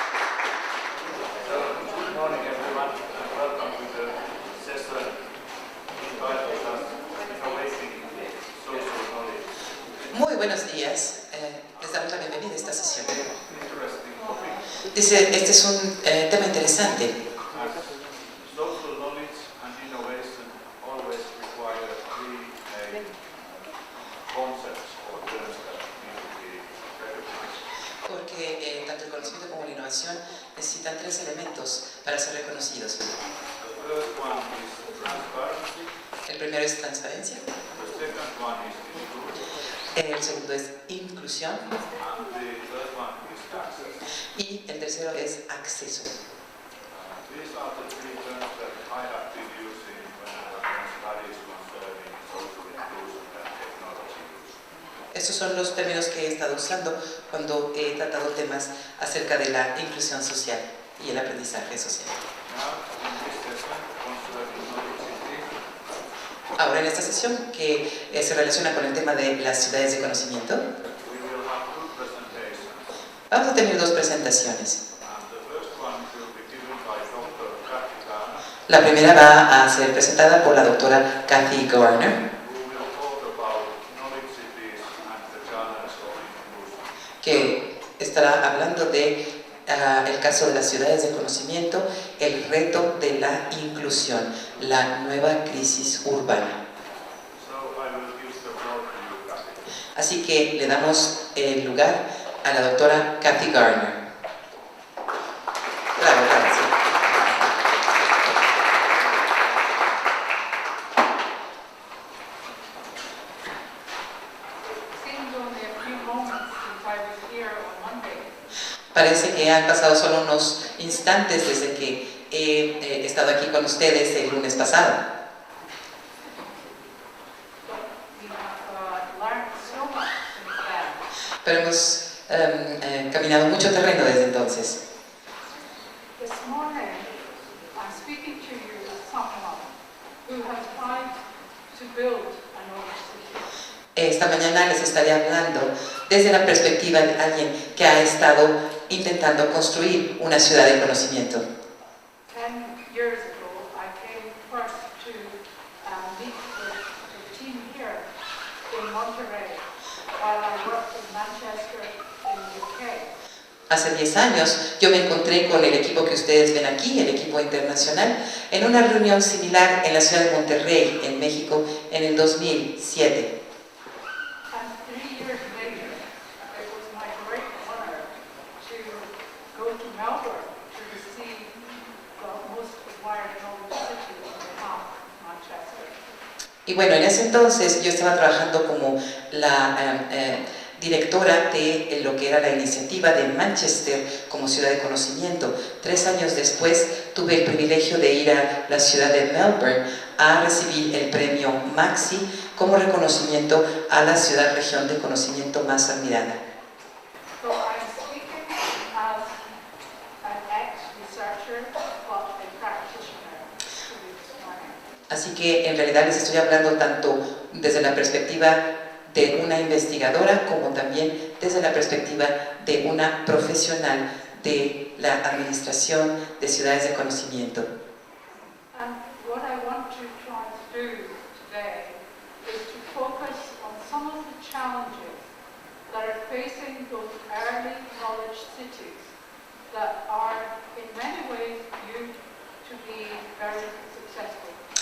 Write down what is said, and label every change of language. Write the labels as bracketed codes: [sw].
[en] Good morning, everyone, and welcome to the session entitled as Innovating Social Knowledge. [es] Muy buenos días, les damos la bienvenida a esta sesión. [en] Interesting topic. [es] Dice, este es un tema interesante. [en] As social knowledge and innovation always require three main concepts or terms that need to be recognized. [es] Porque tanto el conocimiento como la innovación necesitan tres elementos para ser reconocidos. [en] The first one is transparency, [es] El primero es transparencia, [en] the second one is inclusion, [es] el segundo es inclusión [en] and the third one is access. [es] y el tercero es acceso. [en] These are the three terms that I have been using when I have done studies concerning social inclusion and technology use. [es] Estos son los términos que he estado usando cuando he tratado temas acerca de la inclusión social y el aprendizaje social. [en] Now, in this session concerning knowledge cities, [es] Ahora en esta sesión que se relaciona con el tema de las ciudades de conocimiento, [en] we will have two presentations. [es] vamos a tener dos presentaciones. [en] And the first one will be given by Dr. Kathy Garner, [es] La primera va a ser presentada por la doctora Kathy Garner, [en] who will talk about knowledge cities and the challenges of inclusion. [es] que estará hablando de el caso de las ciudades de conocimiento, el reto de la inclusión, la nueva crisis urbana. [en] So I will give the floor to you, Kathy. [es] Así que le damos el lugar a la doctora Kathy Garner. Bravo, bravo, sí. [en] Seems only a few moments since I was here on Monday. [es] Parece que han pasado solo unos instantes desde que he estado aquí con ustedes el lunes pasado. [en] But we have learned so much since then. [es] Pero hemos caminado mucho terreno desde entonces. [en] This morning, I'm speaking to you as someone who has tried to build a knowledge city. [es] Esta mañana les estaré hablando desde la perspectiva de alguien que ha estado intentando construir una ciudad de conocimiento. [en] 10 years ago, I came first to meet the team here in Monterey while I worked in Manchester in the UK. [es] Hace 10 años yo me encontré con el equipo que ustedes ven aquí, el equipo internacional, en una reunión similar en la ciudad de Monterrey, en México, en el 2007. [en] And 3 years later, it was my great honor to go to Melbourne to receive the most admired knowledge city on behalf of Manchester. [es] Y bueno, en ese entonces yo estaba trabajando como la directora de lo que era la iniciativa de Manchester como ciudad de conocimiento. 3 años después tuve el privilegio de ir a la ciudad de Melbourne a recibir el premio Maxi como reconocimiento a la ciudad-región de conocimiento más admirada. [en] So I'm speaking as an ex-researcher but a practitioner to you this morning. [es] Así que en realidad les estoy hablando tanto desde la perspectiva de una investigadora como también desde la perspectiva de una profesional de la administración de ciudades de conocimiento. [en] And what I want to try to do today is to focus on some of the challenges that are facing those early knowledge cities that are in many ways viewed to be very successful.